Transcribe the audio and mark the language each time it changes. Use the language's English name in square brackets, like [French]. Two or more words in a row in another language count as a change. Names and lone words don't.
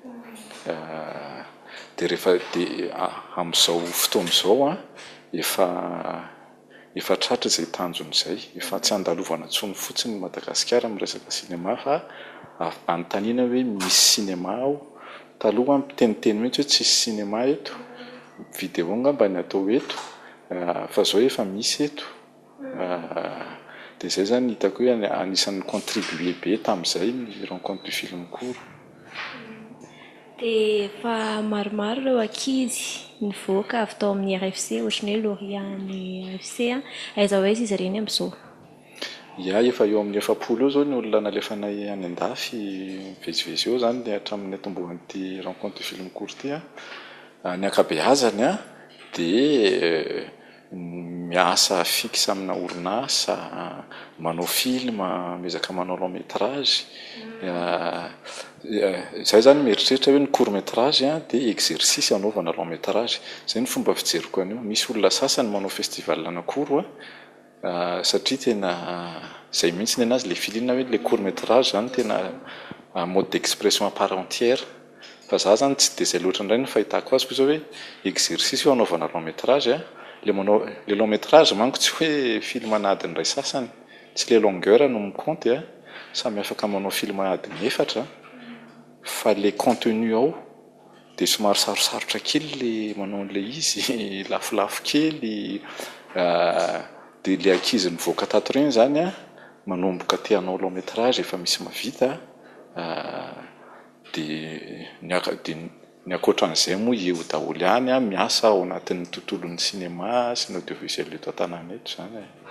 [Malagasy] dia rehefa amin'izao fotoana izao efa tratra izay tanjony izay, efa tsy andalovana intsony fotsiny Madagasikara amin'ny resaka sinema fa anontaniana hoe misy sinema ao. Taloha miteniteny mihitsy hoe tsisy sinema eto, vidéo ngamba ny atao eto fa izao efa misy eto dia izay zany hitako hoe anisan'ny contribuer be tamin'izay ny [French] rencontre du film court. [Malagasy] Dia fa maromaro ireo ankizy nivoaka avy tao amin'ny RFC ohatran'ny hoe lauréat'ny RFC aiza hoe izy ireny amin'izao? Efa eo amin'ny 700 eo zao ny olona nalefanay any an-dafy mivezivezy eo zany hatramin'ny atombohan'ity [French] rencontre du film court [Malagasy] ity ny ankabeazany dia miasa fixe amina orinasa manao film miezaka manao [French] long métrage [Malagasy] izay zany mieritreritra hoe ny [French] court métrage [Malagasy] dia exercice anaovana [French] long métrage. [Malagasy] Izay ny fomba fijeriko an'io. Misy olona sasany manao festival anakory satria tena izay mihitsy ny anazy le filina hoe [French] le court métrage [Malagasy] zany tena [French] mode d'expression à part entière [Malagasy] fa za zany tsy dia izay loatra indray ny fahitako azy koa hoe exercice io anaovana [French] long métrage le long métrage [Malagasy] manko tsy hoe film anadiny iray sasany, tsy le longueur no micompte samy afaka manao film adiny 4 fa le contenu ao dia somary sarosarotra kely le manao an'ilay izy lafolafo kely dia le ankizy nivoaka tato ireny zany manomboka te hanao [French] long métrage [Malagasy] efa misy mavita dia ny akoatran'izay moa io daholo ihany miasa ao anatin'ny tontolon'ny cinéma sy ny audiovisuel eto an-tanàna eto zany.